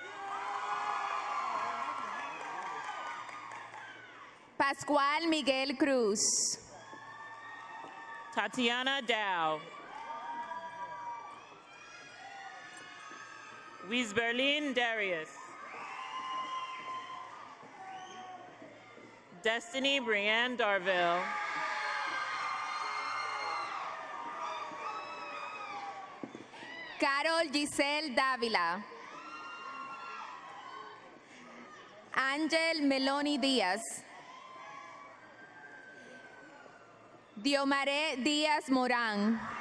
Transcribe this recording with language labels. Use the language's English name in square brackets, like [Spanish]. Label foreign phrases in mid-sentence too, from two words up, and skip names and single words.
[Spanish] Pascual Miguel Cruz. Tatiana Dow. Wiesberlin Darius. Destiny Brienne Darville. Carol Giselle Dávila. Ángel Meloni Díaz. Diomaré Díaz Morán.